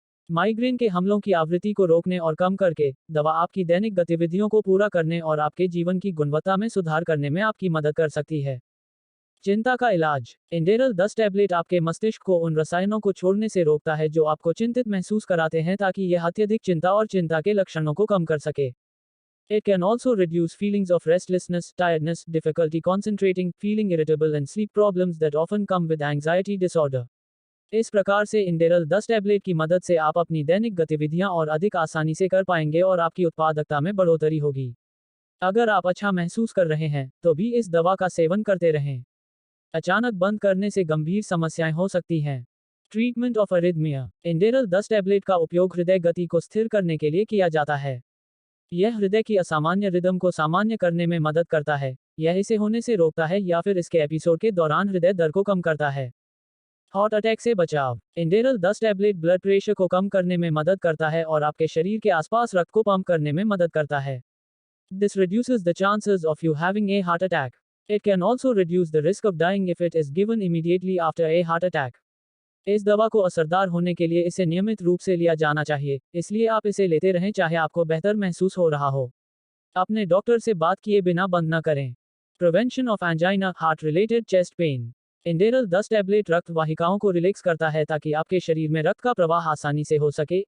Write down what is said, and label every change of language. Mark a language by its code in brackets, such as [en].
[hi] Migraine के हमलों की आवृत्ति को रोकने और कम करके दवा आपकी दैनिक गतिविधियों को पूरा करने और आपके जीवन की गुणवत्ता में सुधार करने में आपकी मदद कर सकती है। चिंता का इलाज: इंडेरल 10 टैबलेट आपके मस्तिष्क को उन रसायनों को छोड़ने से रोकता है जो आपको चिंतित महसूस कराते हैं, ताकि यह अत्यधिक चिंता और चिंता के लक्षणों को कम कर सके। [en] It can also reduce feelings of restlessness, tiredness, difficulty concentrating, feeling irritable and sleep problems that often come with anxiety disorder. [hi] इस प्रकार से इंडेरल 10 टैबलेट की मदद से आप अपनी दैनिक गतिविधियां और अधिक आसानी से कर पाएंगे और आपकी उत्पादकता में बढ़ोतरी होगी। अगर आप अच्छा महसूस कर रहे हैं तो भी इस दवा का सेवन करते रहें। अचानक बंद करने से गंभीर समस्याएं हो सकती हैं। [en] treatment of arrhythmia: [hi] इंडेरल 10 टैबलेट का उपयोग हृदय गति को स्थिर करने के लिए किया जाता है। यह हृदय की असामान्य रिदम को सामान्य करने में मदद करता है। यह इसे होने से रोकता है या फिर इसके एपिसोड के दौरान हृदय दर को कम करता है। हार्ट अटैक से बचाव: इंडेरल 10 टैबलेट ब्लड प्रेशर को कम करने में मदद करता है और आपके शरीर के आसपास रक्त को पंप करने में मदद करता है। [en] This reduces the chances of you having a heart attack. It can also reduce the risk of dying if it is given immediately after a heart attack. [hi] इस दवा को असरदार होने के लिए इसे नियमित रूप से लिया जाना चाहिए, इसलिए आप इसे लेते रहें चाहे आपको बेहतर महसूस हो रहा हो। अपने डॉक्टर से बात किए बिना बंद न करें। [en] Prevention of angina, heart related chest pain. [hi] इंडेरल 10 tablet रक्त वाहिकाओं को रिलैक्स करता है ताकि आपके शरीर में रक्त का प्रवाह आसानी से हो सके।